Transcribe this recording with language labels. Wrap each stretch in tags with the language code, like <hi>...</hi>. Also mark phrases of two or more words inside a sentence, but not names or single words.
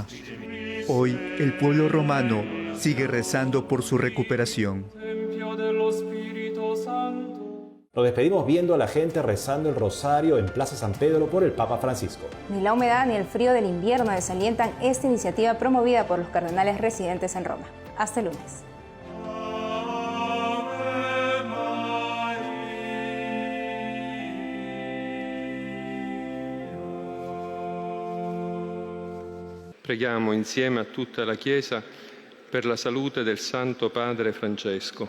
<es>Hoy, el pueblo romano sigue rezando por su recuperación. Nos despedimos viendo a la gente rezando el rosario en Plaza San Pedro por el Papa Francisco. Ni la humedad ni el frío del invierno desalientan esta iniciativa promovida por los cardenales residentes en Roma. Hasta el lunes.</es> <it>Preghiamo insieme a tutta la Chiesa per la salute del Santo Padre Francesco.</it>